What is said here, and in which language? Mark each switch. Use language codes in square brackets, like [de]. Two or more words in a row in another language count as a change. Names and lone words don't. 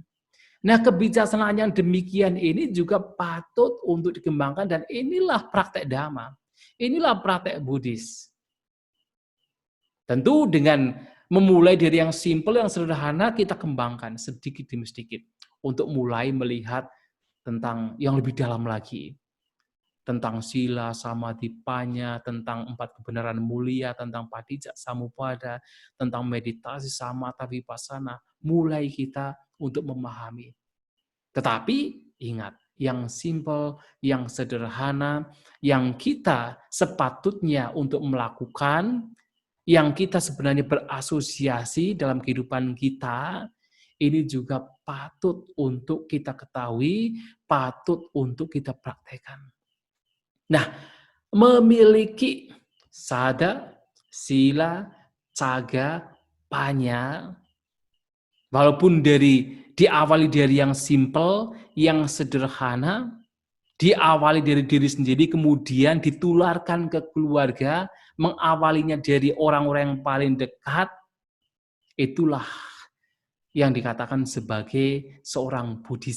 [id] Nah, kebijaksanaan yang demikian ini juga patut untuk dikembangkan dan inilah praktek Dhamma. Inilah praktek Buddhis. Tentu dengan memulai dari yang simpel, yang sederhana, kita kembangkan sedikit demi sedikit untuk mulai melihat tentang yang lebih dalam lagi. Tentang sila, samadhi, panya, tentang 4 kebenaran mulia, tentang padijak samuppada, tentang meditasi, samatha, vipassana. Mulai kita untuk memahami. Tetapi ingat, yang simpel, yang sederhana, yang kita sepatutnya untuk melakukan, yang kita sebenarnya berasosiasi dalam kehidupan kita, ini juga patut untuk kita ketahui, patut untuk kita praktekkan. Nah, memiliki sada, sila, caga, panya, walaupun diawali dari yang simple, yang sederhana, diawali dari diri sendiri, kemudian ditularkan ke keluarga, mengawalinya dari orang-orang yang paling dekat, itulah yang dikatakan sebagai seorang Buddhis.